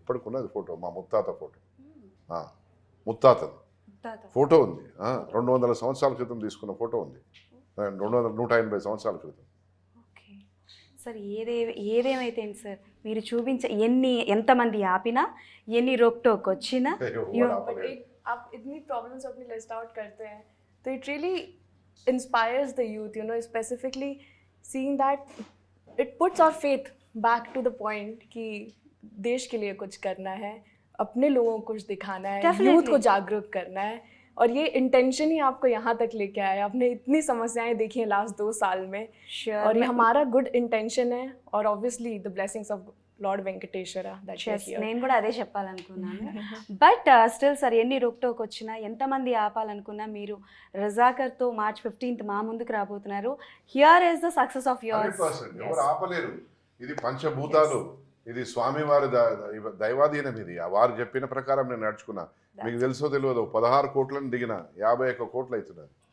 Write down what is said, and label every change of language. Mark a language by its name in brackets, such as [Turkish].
[Telugu] ఇప్పటికున్నది photo, మా ముత్తాత photo, ముత్తాతది photo ఉంది. 200 సంవత్సరాల క్రితం తీసుకున్న ఫోటో ఉంది, 180 సంవత్సరాల క్రితం. ఓకే సార్, ఏదేమైతే ఏంటి సార్, మీరు ఎంతమంది ఆపినా, ఎన్ని రోక్టోక్ వచ్చినా, [Hindi] But आप इतनी प्रॉब्लम्स अपनी लिस्ट आउट करते हैं तो [English] it really inspires the youth, you know, specifically seeing that it puts our faith back to the point [Hindi] कि देश के लिए कुछ करना है, अपने लोगों को कुछ दिखाना है, यूथ को जागरूक करना है. और ये इंटेंशन ही आपको यहाँ तक लेके आया. आपने इतनी समस्याएं देखी हैं लास्ट 2 साल में, और ये हमारा गुड इंटेंशन है, और [English] Obviously the blessings of Lord Venkateswara. [Telugu] నేను కూడా అదే చెప్పాలనుకున్నాను. బట్ స్టిల్ సార్, ఎన్ని రోక్టోక్ వచ్చినా, ఎంతమంది ఆపాలనుకున్నా, మీరు రజాకర్తో March 15th మా ముందుకు రాబోతున్నారు. [English] Here is the success of yours. [Telugu] ఎవరు ఆపలేరు. ఇది పంచభూతాలు, ఇది స్వామివారి దైవాధీనం. ఇది వారు చెప్పిన ప్రకారం నేను నడుచుకున్నా. మీకు తెలుసో తెలియదు, 16 కోట్లను దిగిన 51 కోట్లు అవుతున్నారు.